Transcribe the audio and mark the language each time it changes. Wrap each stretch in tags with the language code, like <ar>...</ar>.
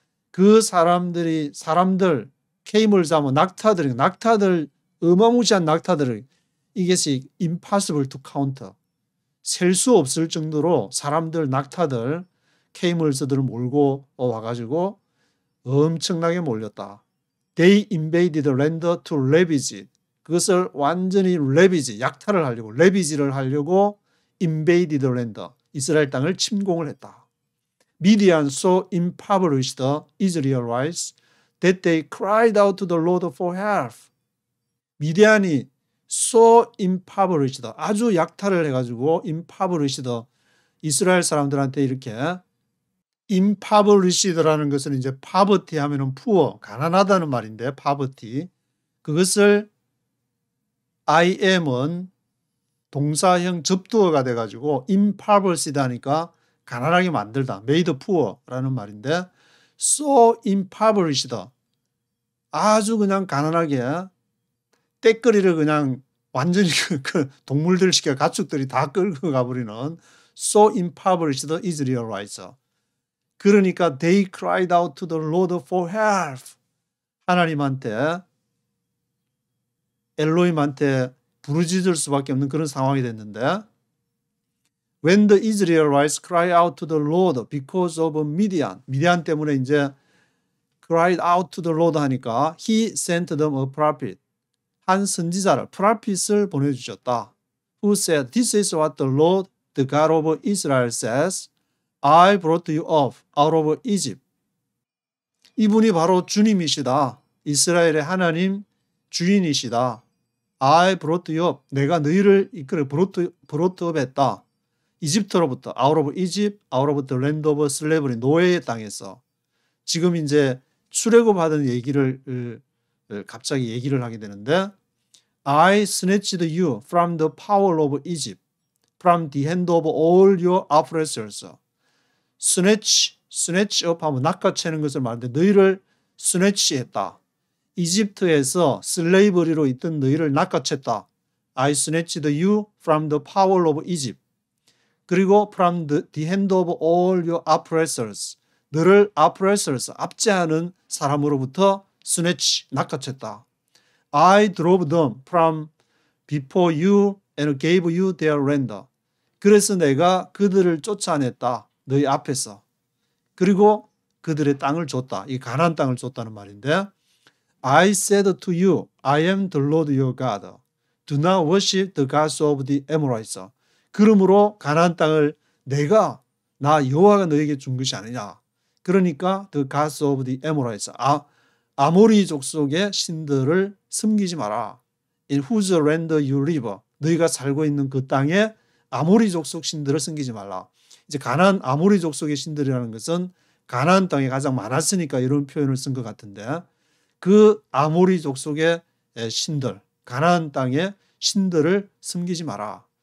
<ko>그 사람들 camels 하면 낙타들 어마무시한 낙타들을 이것이</ko> <en>impossible to count.</en> <ko>셀 수 없을 정도로 사람들 낙타들 camels들을 몰고 와가지고 엄청나게 몰렸다.</ko> <en>They invaded the land to ravage it.</en> <ko>그것을 완전히 ravage, 약탈을 하려고 ravage를 하려고</ko> <en>invaded the land.</en> <ko>이스라엘 땅을 침공을 했다.</ko> <en>Midian so impoverished the Israelites that they cried out to the Lord for help.</en> <ko>미디안이 so impoverished, 아주 약탈을 해가지고 impoverished, 이스라엘 사람들한테 이렇게 impoverished라는 것은 이제 poverty 하면은 poor, 가난하다는 말인데 poverty. 그것을 I am은 동사형 접두어가 돼가지고 impoverished 하니까 가난하게 만들다,</ko> <en>made poor</en> <ko>라는 말인데 so impoverished, 아주 그냥 가난하게 떼거리를 그냥 완전히 그 동물들 시켜 가축들이 다 끌고 가버리는</ko> <en>so impoverished Israelites. 그러니까 they cried out to the Lord for help.</en> <ko>하나님한테 엘로힘한테 부르짖을 수밖에 없는 그런 상황이 됐는데</ko> <en>When the Israelites cry out to the Lord because of Midian,</en> <ko>미디안 때문에 이제</ko> <en>cried out to the Lord</en> <ko>하니까</ko> <en>He sent them a prophet,</en> <ko>한 선지자를, prophet을 보내주셨다.</ko> <en>Who said, This is what the Lord, the God of Israel says, I brought you up out of Egypt.</en> <ko>이분이 바로 주님이시다. 이스라엘의 하나님 주인이시다.</ko> <en>I brought you up.</en> <ko>내가 너희를 이끌어 brought up 했다. 이집트로부터</ko> <en>out of Egypt, out of the land of slavery,</en> <ko>노예의 땅에서 지금 이제 출애굽하던 얘기를 갑자기 얘기를 하게 되는데</ko> <en>I snatched you from the power of Egypt, from the hand of all your oppressors.</en> <ko>snatch up 하면 낚아채는 것을 말하는데 너희를 snatch했다. 이집트에서 슬레이버리로 있던 너희를 낚아챘다.</ko> <en>I snatched you from the power of Egypt. 그리고 from the hand of all your oppressors.</en> <ko>너를 oppressors, 압제하는 사람으로부터 snatch, 낚아챘다.</ko> <en>I drove them from before you and gave you their land.</en> <ko>그래서 내가 그들을 쫓아냈다. 너희 앞에서. 그리고 그들의 땅을 줬다. 이 가나안 땅을 줬다는 말인데</ko> <en>I said to you, I am the Lord your God. Do not worship the gods of the Amorites.</en> <ko>그러므로 가나안 땅을 나 여호와가 너에게 준 것이 아니냐.</ko> <en>그러니까 the gods of the Amorites.</en> <ko>아모리 족속의 신들을 섬기지 마라.</ko> <en>In whose land you live.</en> <ko>너희가 살고 있는 그 땅에 아모리 족속 신들을 섬기지 말라. 이제 가나안 아모리 족속의 신들이라는 것은 가나안 땅에 가장 많았으니까 이런 표현을 쓴 것 같은데 그 아모리 족속의 신들, 가나안 땅의 신들을 섬기지 마라.</ko>